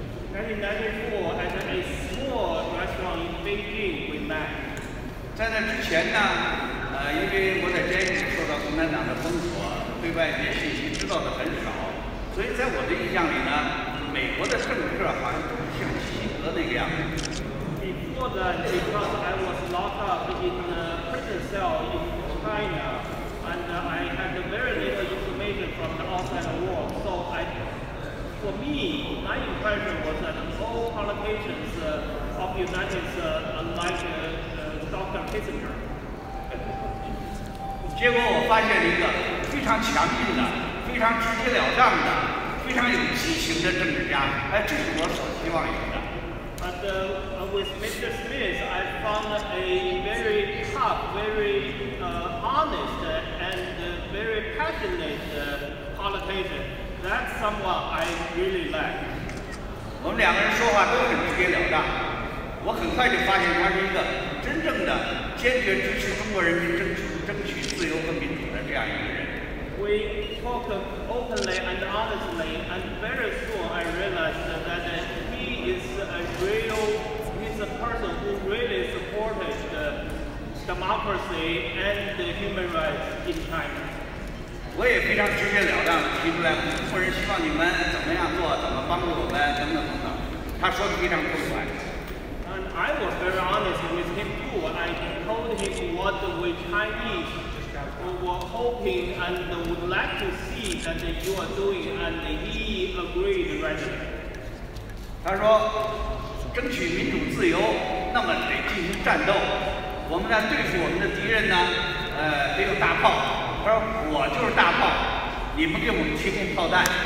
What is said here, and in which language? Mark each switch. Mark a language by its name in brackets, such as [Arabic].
[English] 1994, at a small restaurant in Beijing, we met. [Chinese] 在那之前呢，因为我在监狱里受到共产党的封锁，对外界信息知道的很少，所以在我的印象里呢，美国的政客好像都是像基辛格那个样子。 [English] Before that, because I was locked up in a prison cell in China, and I had very little information from the outside world, so for me, my impression was that all politicians of the United States are like Dr. Kissinger. [Chinese] 结果我发现了一个非常强硬的、非常直截了当的、非常有激情的政治家，这是我所希望有的。 [English] But with Mr. Smith, I found a very tough, very honest, and very passionate politician. That's someone I really like. [Chinese] 我们两个人说话都很直截了当，我很快就发现他是一个真正的坚决支持中国人民争取自由和民主的这样一个人。 [English] We talk openly and honestly, and very soon I realized that he is a person who really supported democracy and human rights in China. [Chinese] 我也非常直截了当地提出来，我们中国人希望你们怎么样做，怎么帮助我们，等等等等。他说的非常痛快。 [English] And I was very honest with him too. I told him what we Chinese were hoping and would like to see that you are doing, and he agreed readily. [Chinese] 他说，争取民主自由，那么得进行战斗。我们呢，对付我们的敌人呢，得有大炮。他说，我就是大炮，你们给我们提供炮弹。